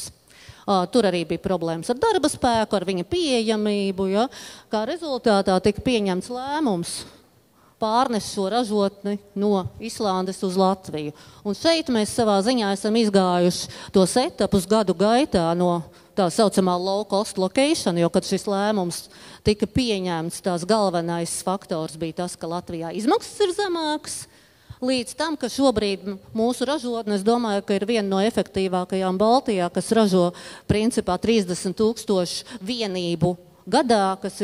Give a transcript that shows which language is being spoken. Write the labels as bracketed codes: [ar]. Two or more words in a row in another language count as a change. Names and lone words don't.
[lv] Tur arī bija problēmas ar darba spēku, ar viņa pieejamību. Ja? Kā rezultātā tika pieņemts lēmums pārnest šo ražotni no Islandes uz Latviju. Un šeit mēs savā ziņā esam izgājuši tos etapus gadu gaitā no tā saucamā [en] low cost location, [lv] jo, kad šis lēmums tika pieņemts, tās galvenais faktors bija tas, ka Latvijā izmaksas ir zemākas, līdz tam, ka šobrīd mūsu ražotne, es domāju, ka ir viena no efektīvākajām Baltijā, kas ražo principā 30,000 vienību gadā, kas